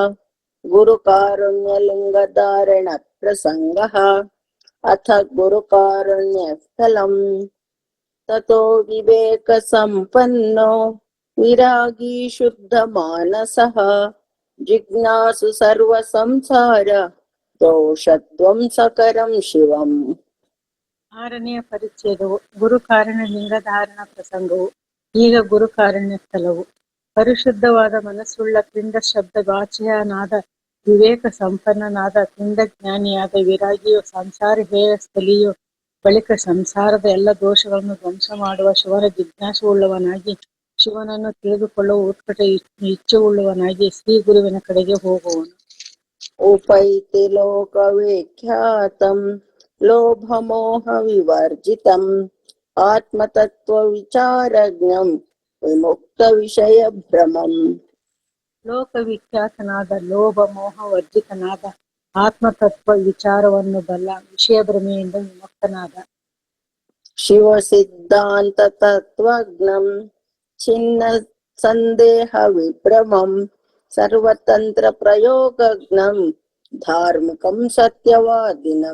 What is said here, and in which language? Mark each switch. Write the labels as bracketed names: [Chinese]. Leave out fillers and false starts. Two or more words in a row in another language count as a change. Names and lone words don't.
[Sanskrit] गुरुकारुण्यलिंगधारण प्रसंगः अथ गुरुकारुण्यस्थलम् ततो विवेक संपन्नो विरागी शुद्ध मानसः जिज्ञासु सर्व संसार दोषध्ವಂಸಕರಂ ಶಿವಂ. [Kannada] ಆರನೆಯ ಪರಿಚ್ಛೇದವು ಗುರುಕಾರುಣ್ಯ ಲಿಂಗಧಾರಣ ಪ್ರಸಂಗವು. ಈಗ ಗುರುಕಾರುಣ್ಯ ಸ್ಥಳವು ಪರಿಶುದ್ಧವಾದ ಮನಸ್ಸುಳ್ಳ ಪಿಂಡ ಶಬ್ದ ವಾಚ್ಯನಾದ ವಿವೇಕ ಸಂಪನ್ನನಾದ ಪಿಂಡ ಜ್ಞಾನಿಯಾದ ವಿರಾಗಿಯು ಸಂಸಾರ ಹೇಯ ಸ್ಥಳೀಯು ಬಳಿಕ ಸಂಸಾರದ ಎಲ್ಲ ದೋಷಗಳನ್ನು ಧ್ವಂಸ ಮಾಡುವ ಶಿವನ ಜಿಜ್ಞಾಸುವುಳ್ಳವನಾಗಿ ಶಿವನನ್ನು ತಿಳಿದುಕೊಳ್ಳುವ ಉತ್ಕಟ ಇಚ್ಛೆಯುಳ್ಳವನಾಗಿ ಶ್ರೀ ಗುರುವಿನ ಕಡೆಗೆ ಹೋಗುವನು. [Sanskrit] उपैति लोकविख्यातं लोभमोह विवर्जितं आत्मतत्व विचारज्ञं विमुक्त विषय भ्रमं. [Kannada] ಲೋಕವಿಖ್ಯಾತನಾದ ಲೋಭ ಮೋಹ ವರ್ಜಿತನಾದ ಆತ್ಮತತ್ವ ವಿಚಾರವನ್ನು ಬಲ್ಲ ವಿಷಯ ಭ್ರಮೆಯಿಂದ ವಿಮುಕ್ತನಾದ [Sanskrit] ಶಿವ ಸಿದ್ಧಾಂತ ತತ್ವಜ್ಞಂ ಚಿನ್ನ ಸಂದೇಹ ವಿಭ್ರಮಂ ಸರ್ವತಂತ್ರ ಪ್ರಯೋಗಜ್ಞಂ ಧಾರ್ಮಿಕಂ ಸತ್ಯವಾದಿನಂ.